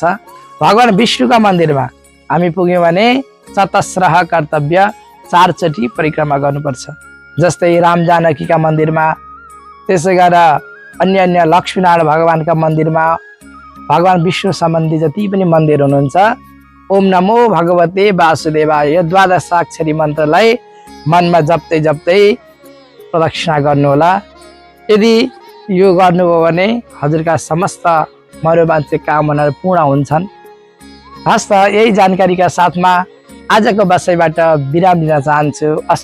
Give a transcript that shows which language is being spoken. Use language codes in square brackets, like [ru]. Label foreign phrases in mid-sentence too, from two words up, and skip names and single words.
[ne] भगवान विष्णुका मन्दिरमा हामी पुग्यौँ भने [sa] चतस्रह कर्तव्य [ne] 4 चोटि परिक्रमा गर्नुपर्छ। जस्तै राम जानकीका मन्दिरमा, त्यसै गरेर अन्य अन्य लक्ष्मीनारायण भगवानका मन्दिरमा, भगवान विष्णु सम्बन्धी जति पनि मन्दिर हुनुहुन्छ, [sa] ओम नमो भगवते वासुदेवाय [ne] यो 12 अक्षरी मन्त्रलाई मनमा जप्दै जप्दै प्रदक्षिणा गर्नुहोला। यदि यो गर्नुभयो भने हजुरका समस्त मनोवाञ्छित कामनाहरू पूर्ण हुन्छन्। हस्त यही जानकारीका साथमा आजको बसाइबाट विराम लिन चाहन्छु।